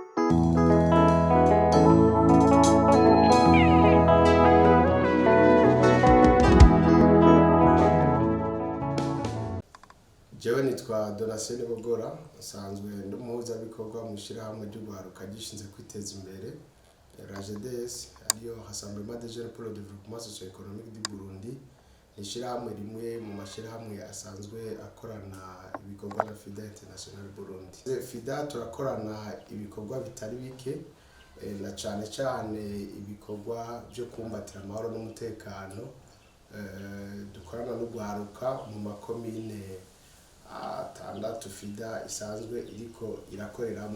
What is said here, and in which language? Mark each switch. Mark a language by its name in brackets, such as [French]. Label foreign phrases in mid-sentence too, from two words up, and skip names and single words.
[Rundi] Jewe nitwa Donatien Bogora, asanzwe ndumuhuzabikorwa mu ishirahamwe ry'ugwaruka gishinze kwiteza imbere RAGEDES, ariyo Rassemblement des jeunes pour le développement socio-économique du Burundi. Ishirahamwe rimwe mu mashirahamwe asanzwe akorana ibikorwa na FIDA International Burundi. FIDA turakorana ibikorwa bitari bike, na cane ibikorwa byo kumbatira amahoro n'umutekano. Dukorana n'ugwaruka mu makomine atandatu FIDA isanzwe iriko irakoreramo.